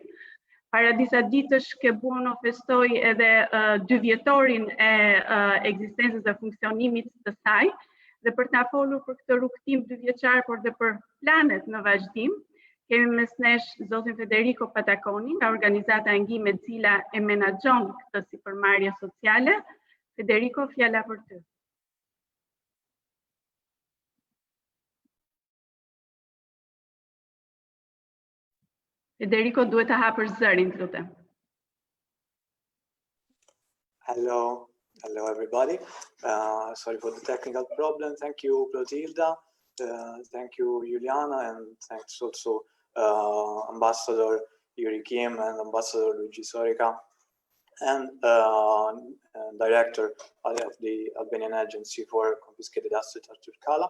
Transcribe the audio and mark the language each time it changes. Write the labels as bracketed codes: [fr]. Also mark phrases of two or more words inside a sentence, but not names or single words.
[sq] Para disa ditësh ke bono festoi edhe 2 vjetorin e ekzistencës dhe funksionimit të saj, dhe për ta folur për këtë rrugtim 2 vjeçar, por dhe për planet në vazhdim, kemi mes nesh zotin Federico Pataconi nga organizata Angime e cila e menaxhon këtë sipërmarrje sociale. Federico, fjala për ty. Federico, duhet të hapësh zërin, lutem. [en] Hello everybody. Sorry for the technical problem. Thank you, Clotilda. Thank you, Juliana, and thanks also Ambassador Yuri Kim and Ambassador Luigi Sorica, and Director of the Albanian Agency for Confiscated Assets, Artur Kalla.